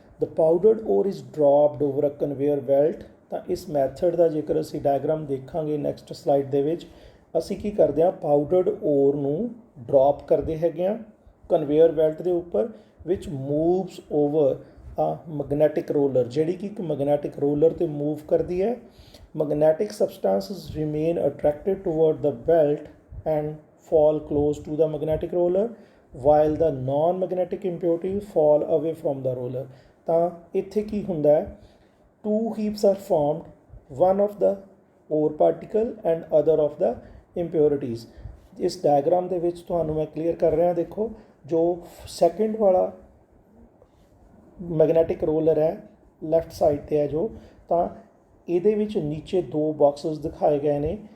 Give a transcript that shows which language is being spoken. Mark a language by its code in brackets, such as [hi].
[en] The powdered ore is dropped over a conveyor belt. [pa] ਤਾਂ ਇਸ method ਦਾ ਜੇਕਰ ਅਸੀਂ ਡਾਇਗਰਾਮ ਦੇਖਾਂਗੇ ਨੈਕਸਟ ਸਲਾਈਡ ਦੇ ਵਿੱਚ, ਅਸੀਂ ਕੀ ਕਰਦੇ ਹਾਂ, ਪਾਊਡਰਡ ਓਰ ਨੂੰ ਡਰੋਪ ਕਰਦੇ ਹੈਗੇ ਹਾਂ ਕਨਵੇਅਰ ਬੈਲਟ ਦੇ ਉੱਪਰ, [en] which moves over a magnetic roller, [pa] ਜਿਹੜੀ ਕਿ ਇੱਕ ਮੈਗਨੈਟਿਕ ਰੋਲਰ 'ਤੇ ਮੂਵ ਕਰਦੀ ਹੈ। [en] Magnetic substances remain attracted toward the belt and fall close to the magnetic roller while the non-magnetic impurities fall away from the roller। [pa] ਤਾਂ ਇੱਥੇ ਕੀ ਹੁੰਦਾ ਹੈ, [en] two heaps are formed, one of the ore particle and other of the impurities। [pa] ਇਸ diagram ਦੇ ਵਿੱਚ ਤੁਹਾਨੂੰ ਮੈਂ clear ਕਰ ਰਿਹਾ, ਦੇਖੋ ਜੋ ਸੈਕਿੰਡ ਵਾਲਾ ਮੈਗਨੈਟਿਕ ਰੋਲਰ ਹੈ ਲੈਫਟ ਸਾਈਡ 'ਤੇ ਹੈ ਜੋ, ਤਾਂ ਇਹਦੇ ਵਿੱਚ ਨੀਚੇ ਦੋ ਬਾਕਸਿਸ ਦਿਖਾਏ ਗਏ ਨੇ।